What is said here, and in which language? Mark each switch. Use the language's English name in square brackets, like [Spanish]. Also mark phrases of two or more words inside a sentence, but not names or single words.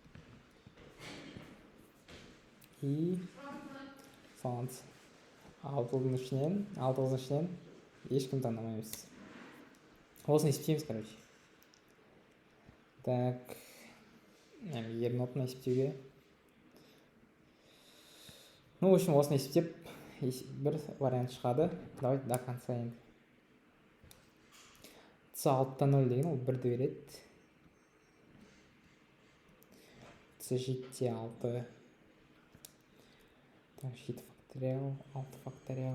[Kazakh] И саламыз. 6 ұлдың ішінен, 6 қыздың ішінен ешкім таңдамаймыз. Осыны есептейміз, [Russian] короче. Так, [Kazakh] егер нотаны есептеуге. [Russian] Ну, в общем, [Kazakh] осыны есептеп, бір вариант шығады. [Russian] Давайте до конца [Kazakh] енді. С 6-тан 0 деген ол 1-ді береді. С 7-те 6. Так, 7 факториал, 6 факториал.